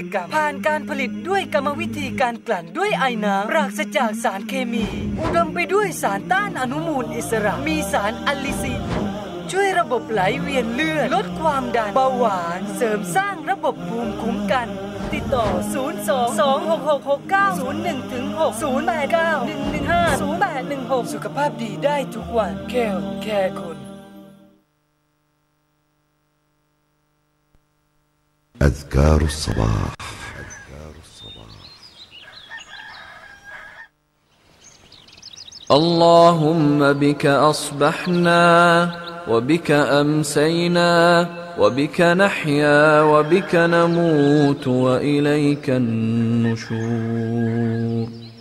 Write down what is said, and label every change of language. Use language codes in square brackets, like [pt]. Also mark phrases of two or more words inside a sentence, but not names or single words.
[th] กรัมผ่านการผลิตด้วยกรรมวิธีการกลั่นด้วยไอน้ำปราศจากสารเคมีอุดมไปด้วยสารต้านอนุมูลอิสระมีสารอะลิซินช่วยระบบไหลเวียนเลือดลดความดันเบาหวานเสริมสร้างระบบภูมิคุ้มกันติดต่อ 022666901-6 089-115-0816 สุขภาพดีได้ทุกวันแคลแคร์คุณ [ar] أذكار الصباح اللهم بك أصبحنا وبك أمسينا وبك نحيا وبك نموت وإليك النشور